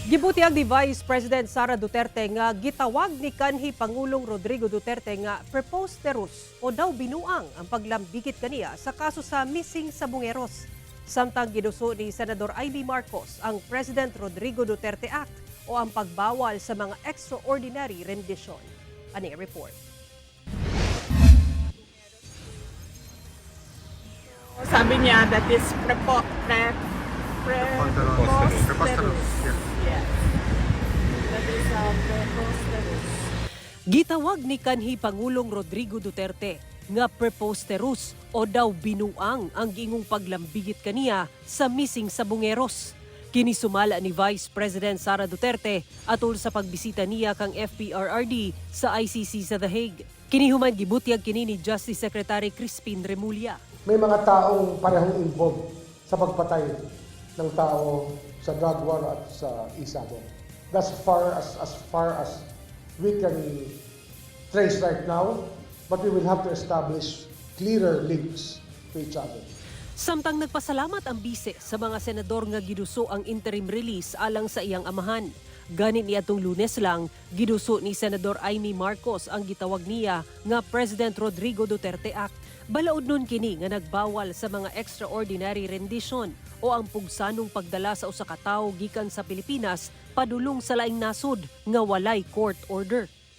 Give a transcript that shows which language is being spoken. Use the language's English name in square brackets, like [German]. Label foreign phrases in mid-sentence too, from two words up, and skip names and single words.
[Cebuano] Gibutiag ni Vice President Sara Duterte nga gitawag ni kanhi Pangulong Rodrigo Duterte nga preposterous o daw binuang ang paglambigit kaniya sa kaso sa missing sa Bungeros. Samtang giduso ni Senador Amy Marcos ang President Rodrigo Duterte Act o ang pagbawal sa mga [English] extraordinary rendition. [Cebuano] Ani report. [Filipino] Sabi niya [English] that is preposterous. Yes. Yes. That is preposterous. [Cebuano] Gitawag ni kanhi Pangulong Rodrigo Duterte nga preposterous o daw binuang ang giingong paglambigit kaniya sa missing sa Bungeros. Kini sumala ni Vice President Sara Duterte atol sa pagbisita niya kang FPRRD sa ICC sa The Hague. Kini human gibutiag kini ni Justice Secretary Crispin Remulla. [Filipino] May mga taong parehong involved sa pagpatay ng tao sa [English] drug war [Filipino] at sa isabong. [English] As far as we can trace right now, but we will have to establish clearer links to each other. [Cebuano] Samtang nagpasalamat ang bise sa mga senador nga giduso ang interim release alang sa iyang amahan. Ganit niadtong Lunes lang, giduso ni Senador Amy Marcos ang gitawag niya nga President Rodrigo Duterte Act. Balaod nun kini nga nagbawal sa mga [English] extraordinary rendition [Cebuano] o ang pugsanong pagdala sa usa ka tawo gikan sa Pilipinas padulong sa laing nasod nga walay [English] court order.